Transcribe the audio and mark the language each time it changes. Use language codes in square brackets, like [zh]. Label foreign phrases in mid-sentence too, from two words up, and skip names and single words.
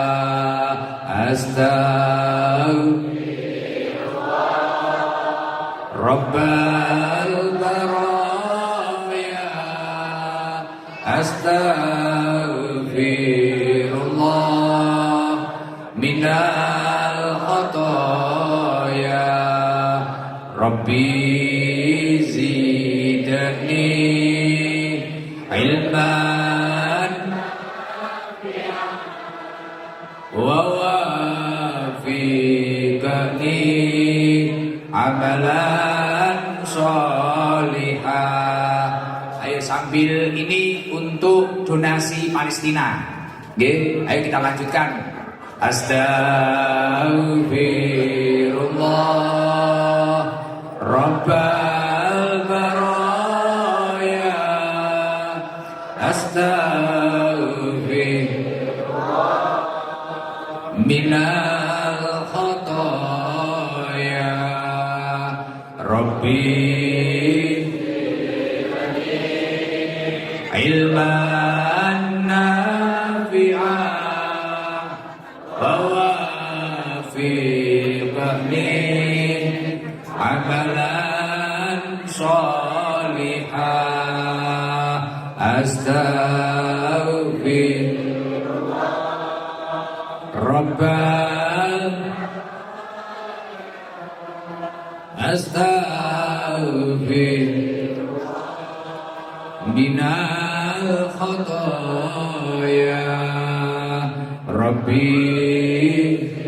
[ar] أستغفر الله رب البرايا أستغفر الله من الخطايا ربي زدني علما ووفقني عملا صالحا. [id] Ayo sambil ini untuk donasi Palestina. Oke, ayo kita lanjutkan. [ar] أستغفر الله رب البرايا أستغفر الله من الخطايا ربي علما نافعا ووفقني عملا صالحا أستغفر الله رب أستغفر الله من الخطايا ربي